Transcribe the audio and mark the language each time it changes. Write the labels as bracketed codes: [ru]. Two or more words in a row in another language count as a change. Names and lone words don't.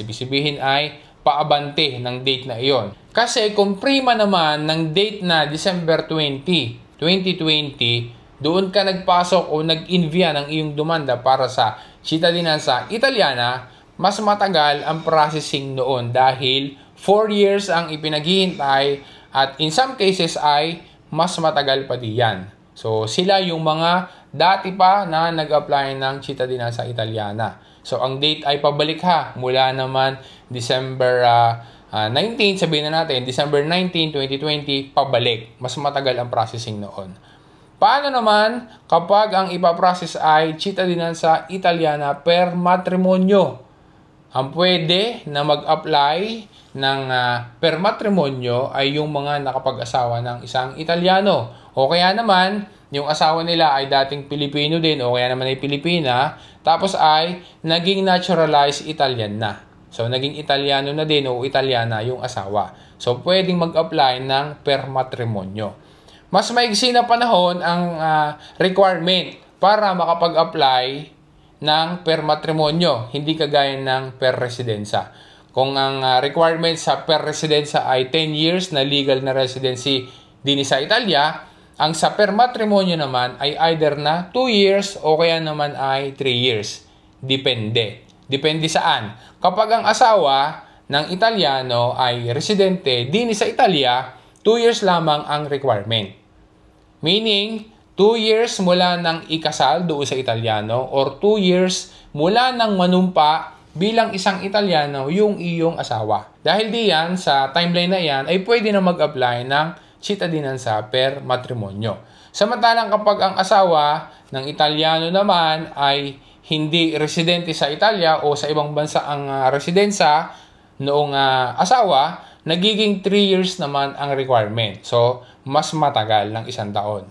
[tl] Ibig sabihin ay paabante ng date na iyon. Kasi kung prima naman ng date na December 20, 2020, doon ka nagpasok o nag-envia ng iyong demanda para sa [it] Cittadinanza Italiana, [tl] mas matagal ang processing noon dahil 4 years ang ipinaghihintay at [en] in some cases [tl] ay mas matagal pa diyan. So sila yung mga dati pa na nag-apply ng [it] Cittadinanza Italiana. [tl] So ang date ay pabalik ha, mula naman December 19, sabihin na natin, December 19, 2020, pabalik. Mas matagal ang processing noon. Paano naman kapag ang ipaprocess ay [it] Cittadinanza Italiana per matrimonio? [tl] Ang pwede na mag-apply ng [it] per matrimonio [tl] ay yung mga nakapag-asawa ng isang Italiano. O kaya naman, yung asawa nila ay dating Pilipino din o kaya naman ay Pilipina, tapos ay naging [en] naturalized Italian [tl] na. So, naging Italiano na din o Italiana yung asawa. So, pwedeng mag-apply ng [it] per matrimonio. [tl] Mas maigsi na panahon ang requirement para makapag-apply ng [it] per matrimonio, [tl] hindi kagaya ng [it] per residenza. [tl] Kung ang requirement sa [it] per residenza [tl] ay 10 years na legal na residency din sa Italia, ang sa [it] per matrimonyo [tl] naman ay either na 2 years o kaya naman ay 3 years. Depende. Depende saan. Kapag ang asawa ng Italiano ay residente din sa Italia, 2 years lamang ang requirement. Meaning, 2 years mula ng ikasal doon sa Italiano or 2 years mula ng manumpa bilang isang Italiano yung iyong asawa. Dahil diyan, sa timeline na yan, ay pwede na mag-apply ng [it] cittadinanza per matrimonyo. [tl] Samantalang kapag ang asawa ng Italiano naman ay hindi residente sa Italia o sa ibang bansa ang residensa noong asawa, nagiging 3 years naman ang requirement. So, mas matagal ng 1 taon.